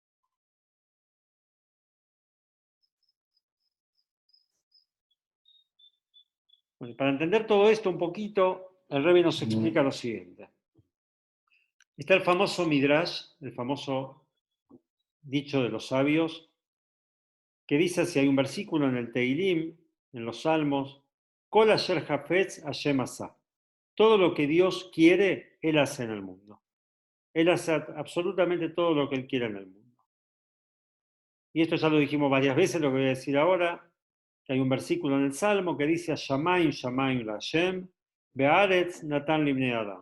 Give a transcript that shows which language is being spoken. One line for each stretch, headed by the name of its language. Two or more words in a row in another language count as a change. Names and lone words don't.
Spanish: Bueno, para entender todo esto un poquito, el Rebbe nos explica lo siguiente. Está el famoso Midrash, el famoso dicho de los sabios, que dice, si hay un versículo en el Teilim, en los Salmos,
Hebrew: כל אשר חפץ השם עשה.
Spanish: Todo lo que Dios quiere, Él hace en el mundo. Él hace absolutamente todo lo que Él quiere en el mundo. Y esto ya lo dijimos varias veces, lo que voy a decir ahora, que hay un versículo en el Salmo que dice,
Hebrew: שמים, שמים לה' השם, והארץ נתן לבני אדם.